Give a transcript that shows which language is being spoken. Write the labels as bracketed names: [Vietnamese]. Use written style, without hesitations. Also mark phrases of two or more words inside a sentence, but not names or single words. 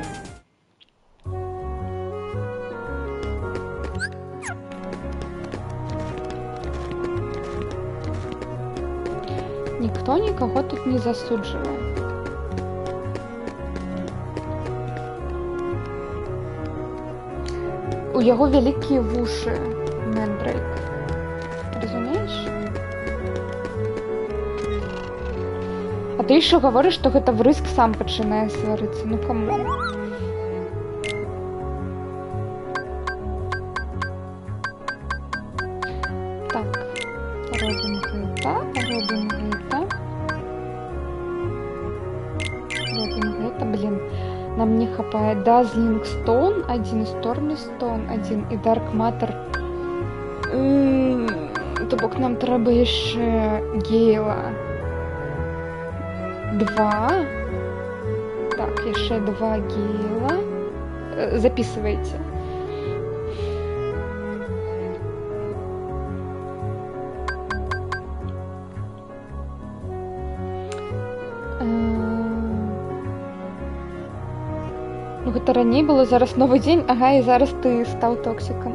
[Ukrainian] Ніхто нікого тут не засуджує. [Belarusian] У яго вялікія вушы, Мендрейк. Разумееш? [Russian] А ты еще говоришь, что [Belarusian] гэта врыск сам пачынае сварыцца. Ну каму? Так, робім гэта, робім гэта. Робім гэта, блин. Нам не хапае Dazzling Stone, 1, Stormy Stone, 1 і Dark Matter. То бок нам трэба яшчэ Гейла. 2. Так, еще 2 Гейла. [Russian] Записывайте. [Belarusian] Ну, гэта раней было, зараз новый дзень. Ага, і зараз ты стаў токсиком.